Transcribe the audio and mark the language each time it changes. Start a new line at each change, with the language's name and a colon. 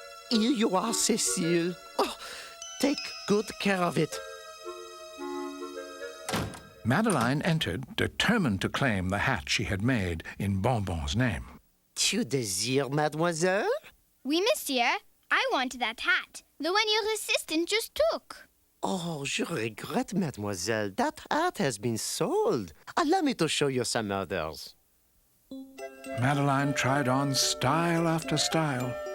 English: Here you are, Cecile. Oh, take good care of it. Madeline entered, determined to claim the hat she had made in Bonbon's name.
French: Tu désires, mademoiselle? Oui, monsieur.
English: I want that hat. The one your assistant just took. Oh,
French: je regrette, mademoiselle.
English: That hat has been sold. Allow me to show you some others. Madeline tried on style after style.